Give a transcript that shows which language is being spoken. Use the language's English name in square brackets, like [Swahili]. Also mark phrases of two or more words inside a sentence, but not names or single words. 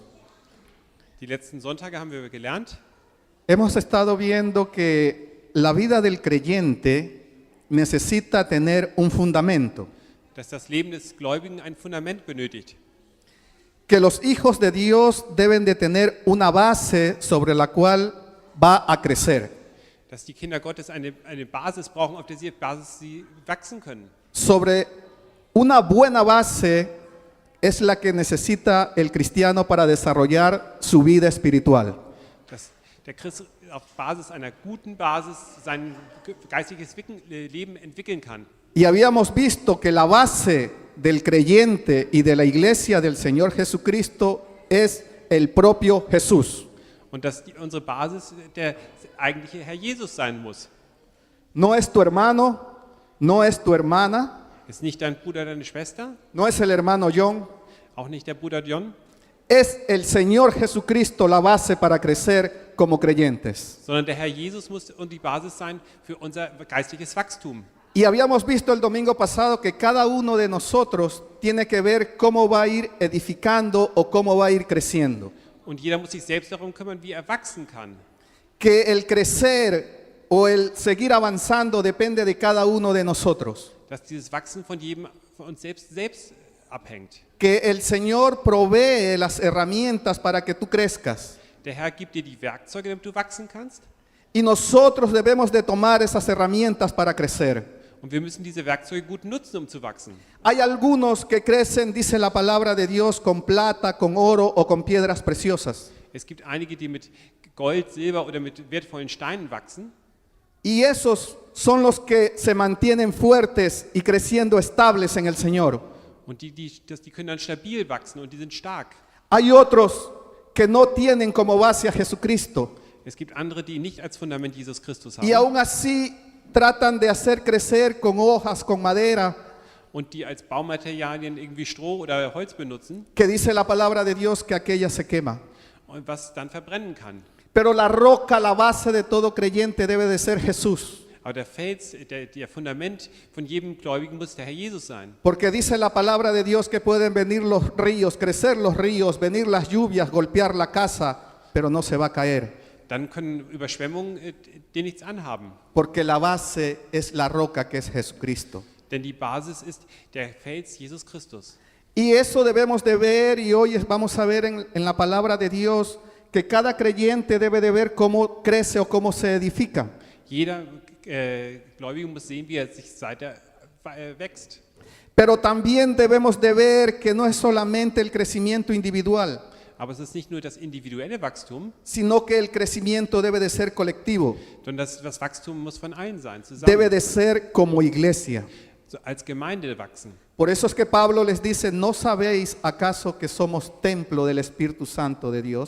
[German] Die letzten Sonntage haben wir gelernt, [Spanish] hemos estado viendo que la vida del creyente necesita tener un fundamento, [German] dass das Leben des Gläubigen ein Fundament benötigt. [Spanish] que los hijos de Dios deben de tener una base sobre la cual va a crecer, [German] Dass die Kinder Gottes eine Basis brauchen, auf der sie wachsen können. [Spanish] sobre una buena base es la que necesita el cristiano para desarrollar su vida espiritual. [German] Dass der Christ auf Basis einer guten Basis sein geistiges Leben entwickeln kann. [Spanish] Y habíamos visto que la base del creyente y de la iglesia del Señor Jesucristo es el propio Jesús. [German] Und dass unsere Basis der eigentliche Herr Jesus sein muss. [Spanish] No es tu hermano, no es tu hermana, [German] Ist nicht dein Bruder, deine Schwester, [Spanish] no es el hermano John, [German] auch nicht der Bruder John. [Spanish] es el Señor Jesucristo la base para crecer como creyentes. [German] sondern der Herr Jesus muss die Basis sein für unser geistliches Wachstum. [Spanish] Y habíamos visto el domingo pasado que cada uno de nosotros tiene que ver cómo va a ir edificando o cómo va a ir creciendo. [German] Und jeder muss sich selbst darum kümmern, wie er wachsen kann. [Spanish] Que el crecer o el seguir avanzando depende de cada uno de nosotros. [German] Dass dieses Wachsen von jedem von uns selbst abhängt. [Spanish] Que el Señor provee las herramientas para que tú crezcas. [German] Der Herr gibt dir die Werkzeuge, damit du wachsen kannst. [Spanish] Y nosotros debemos de tomar esas herramientas para crecer. [German] Und wir müssen diese Werkzeuge gut nutzen, um zu wachsen. [Spanish] Hay algunos que crecen, dice la palabra de Dios, con plata, con oro o con piedras preciosas. [German] Es gibt einige, die mit Gold, Silber oder mit wertvollen Steinen wachsen. [Spanish] Y esos son los que se mantienen fuertes y creciendo estables en el Señor. [German] Und die können dann stabil wachsen und die sind stark. [Spanish] Hay otros que no tienen como base a Jesucristo [German] Es gibt andere, die nicht als Fundament Jesus Christus [Spanish] y [German] haben [Spanish] aún así tratan de hacer crecer con hojas, con madera, [German] und die als Baumaterialien irgendwie Stroh oder Holz benutzen [Spanish] que dice la palabra de Dios que aquella se quema. [German] und was dann verbrennen kann. [Spanish] Pero la roca, la base de todo creyente debe de ser Jesús. [German] Aber der Fels, der Fundament von jedem Gläubigen muss der Herr Jesus sein. [Spanish] Porque dice la palabra de Dios que pueden venir los ríos, crecer los ríos, venir las lluvias, golpear la casa, pero no se va a caer. [German] Dann können Überschwemmungen dir nichts anhaben. [Spanish] Porque la base es la roca que es Jesucristo. [German] Denn die Basis ist der Fels Jesus Christus. [Spanish] Y eso debemos de ver y hoy vamos a ver en la palabra de Dios que cada creyente debe de ver cómo crece o cómo se edifica. [German] Jeder Gläubige muss sehen, wie er sich wächst. [Spanish] Pero también debemos de ver que no es solamente el crecimiento individual, [German] Aber es ist nicht nur das individuelle Wachstum, [Spanish] sino que el crecimiento debe de ser colectivo, [German] sondern das Wachstum muss von allen sein, zusammen. [Spanish] debe de ser como iglesia. [German] So als Gemeinde wachsen. [Spanish] Por eso es que Pablo les dice, ¿no sabéis acaso que somos templo del Espíritu Santo de Dios?